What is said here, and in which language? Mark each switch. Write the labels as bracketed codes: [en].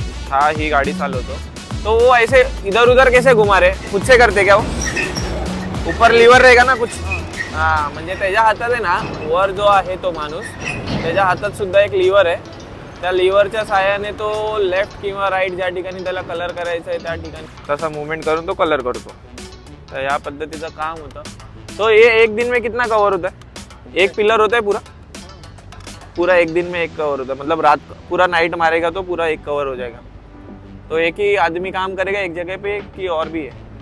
[hi] हाँ, [mr] ही गाड़ी चालवतो. [hi] तो वो ऐसे इधर उधर कैसे घुमा रहे, खुद से करते क्या वो? ऊपर लीवर रहेगा ना कुछ? [mr] हाँ, म्हणजे त्याच्या हातात आहे ना, वर जो आहे तो माणूस, त्याच्या हातात सुद्धा एक लीवर आहे. त्या लिव्हरच्या साहाय्याने तो लेफ्ट किंवा राईट ज्या ठिकाणी त्याला कलर करायचा आहे त्या ठिकाणी तसा मूवमेंट करून तो कलर करतो. तर या पद्धतीचं काम होतं. [hi] तो ये एक दिन में कितना कवर होता है? एक पिलर होता है पूरा एक दिन में एक कवर होता है, मतलब रात पूरा नाइट मारेगा तो पूरा एक कवर हो जाएगा. तो एक ही आदमी काम करेगा एक जगह पे कि और भी है?